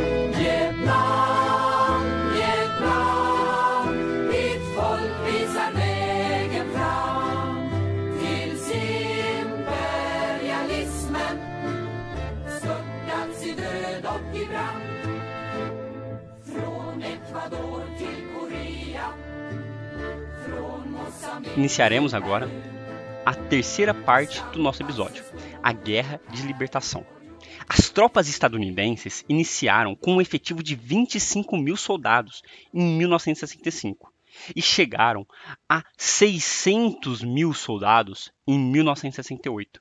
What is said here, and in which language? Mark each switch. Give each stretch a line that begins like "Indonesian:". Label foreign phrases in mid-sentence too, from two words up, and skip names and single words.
Swedish: Vietnam, Vietnam, ditt folk visar vägen fram tills imperialismen störtats i död och i brand. Från Ecuador till Korea, från Moçambique.
Portuguese: Iniciaremos agora a terceira parte do nosso episódio, a Guerra de Libertação. As tropas estadunidenses iniciaram com um efetivo de 25 mil soldados em 1965 e chegaram a 600 mil soldados em 1968.